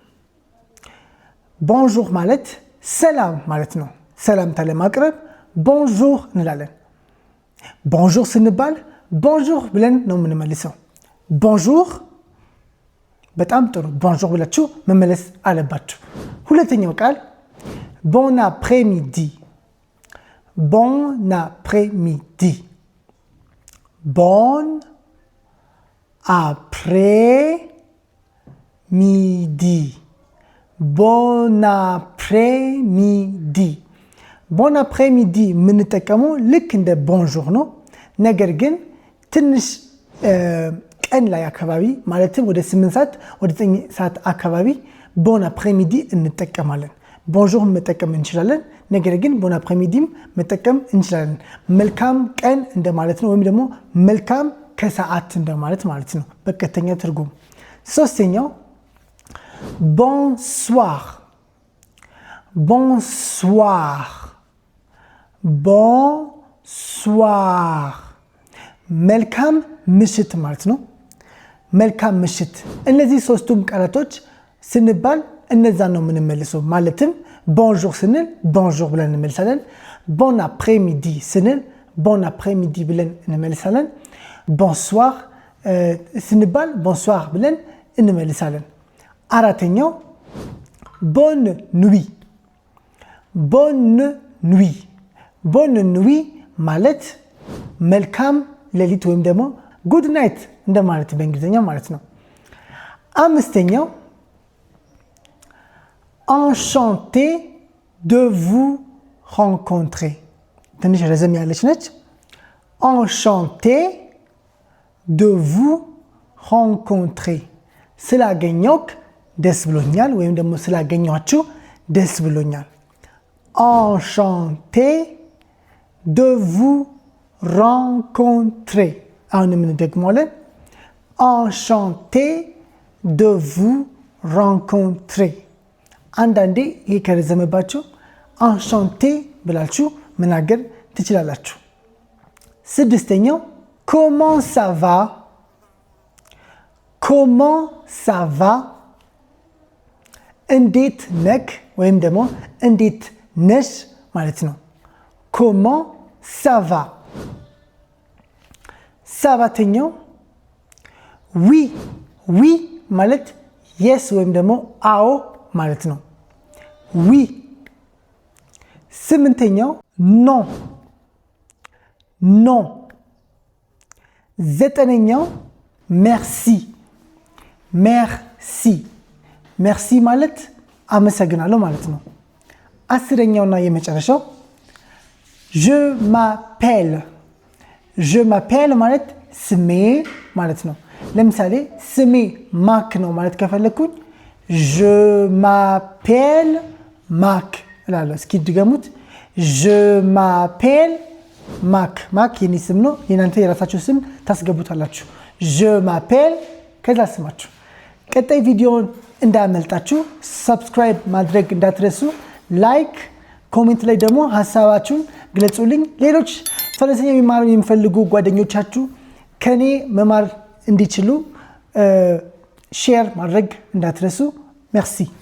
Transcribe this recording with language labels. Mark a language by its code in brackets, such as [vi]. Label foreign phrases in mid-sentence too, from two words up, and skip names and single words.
[am] ቦንጆur ማለት ሰላም ማለት ነው። ሰላምታ ለማቅረብ ቦንጆur እንላለን። ቦንጆur ስንባል ቦንጆur ብለን ነው የምንመልሰው። ቦንጆur በጣም ጥሩ። ቦንጆur ብላችሁ መመለስ አለባችሁ። ሁለተኛው ቃል [fr] bon après-midi bon après-midi bon après-midi bon après-midi bon après-midi [am] የምንጠቀመው ልክ እንደ ቦንጆር ነው። ነገር ግን ትንሽ ቀን ላይ አካባቢ ማለትም ወደ 8 ሰዓት ወደ 9 ሰዓት አካባቢ [fr] bon après-midi [am] እንጠቀማለን። ቦንጆር መጠቀም እንችላለን፣ ነገር ግን [fr] bon après-midi [am] መጠቀም እንችላለን። መልካም ቀን እንደማለት ነው፣ ወይም ደግሞ መልካም ከሰዓት እንደማለት ማለት ነው በቀጥተኛ ትርጉም። ሶስተኛው bonsoir [fr] bonsoir bonsoir [am] መልካም ምሽት ማለት ነው። መልካም ምሽት። እነዚህ ሶስቱም ቃላቶች ስንባል እነዛን ነው የምንመልሰው። ማለትም ቦንጆር ስንል ቦንጆር ብለን እንመልሳለን። [fr] bon après-midi [am] ስንል [fr] bon après-midi [am] ብለን እንመልሳለን። bonsoir ስንባል bonsoir ብለን እንመልሳለን። አራተኛው [fr] bonne nuit bonne nuit bonne nuit [am] ማለት መልካም ሌሊት ወይም ደግሞ [en] good night [am] እንደማለት በእንግሊዝኛ ማለት ነው። አምስተኛው [fr] enchanté de vous rencontrer [am] ትንሽ ረዘም ያለች ነች። [fr] enchanté de vous rencontrer [am] ስላገኘውክ ደስ ብሎኛል ወይም ደግሞ ስላገኘኋችሁ ደስ ብሎኛል። [fr] enchanté de vous rencontrer [am] አሁንም እንደግመዋለን። [fr] enchanté de vous rencontrer [am] አንዳንዴ ይሄ ከረዘመባችሁ enchanté ብላችሁ መናገር ትችላላችሁ። ስድስተኛው [fr] comment ça va comment ça va [am] እንዴት ነክ ወይም ደግሞ እንዴት ነሽ ማለት ነው። [fr] comment ça va። [am] ሰባተኛው [fr] oui oui [am] ማለት yes ወይም ደግሞ አዎ ማለት ነው። oui። ስምንተኛው [fr] non non። [am] ዘጠነኛው [fr] merci merci merci [am] ማለት አመሰግናለሁ ማለት ነው። አስረኛውና የመጨረሻው [fr] je m'appelle je m'appelle [am] ማለት ስሜ ማለት ነው። ለምሳሌ ስሜ ማክ ነው ማለት ከፈለኩኝ [fr] je m'appelle [am] ማክ እላለሁ። እስኪ ድገሙት። [fr] je m'appelle [am] ማክ ማክ የኔ ስም ነው። የናንተ የራሳችሁ ስም ታስገቡታላችሁ። [fr] je m'appelle [am] ከዛ ስማችሁ። ቀጣይ ቪዲዮውን እንዳመልጣችሁ ሰብስክራይብ ማድረግ እንዳትረሱ። ላይክ ኮሜንት ላይ ደግሞ ሐሳባችሁን ግለጹልኝ። ሌሎች ፈረንሳይኛ የሚማሩ የሚፈልጉ ጓደኞቻችሁ ከኔ መማር እንዲችሉ ሼር ማድረግ እንዳትረሱ። merci